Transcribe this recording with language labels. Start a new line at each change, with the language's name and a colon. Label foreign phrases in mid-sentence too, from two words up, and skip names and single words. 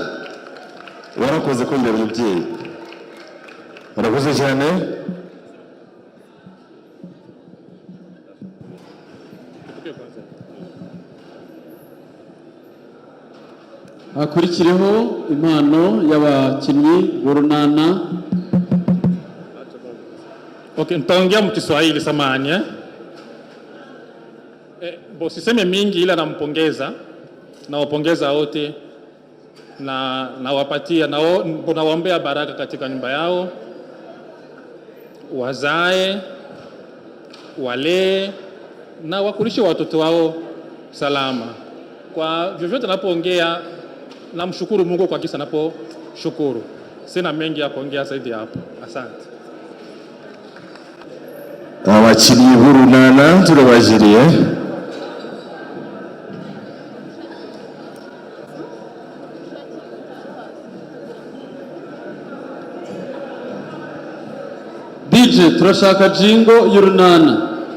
Kinyarwanda: Warakoze kundera umubyeyi, warakoze cyane. Hakurikireho impano y'abakinnyi b'urunana.
Swahili: Okay, nitaongea mkiswahili samani siseme mingi, ila nampongeza, nawapongeza wote na nawapatia nawaombea baraka katika nyumba yao, wazae, walee na wakulishe watoto wao salama. Kwa vyovyote napoongea, namshukuru Mungu kwa kisa naposhukuru. Sina mengi ya kuongea zaidi hapo. Asante.
Kinyarwanda: Abakinnyi b'urunana turabajiriye. DJ turashaka jingo y'urunana.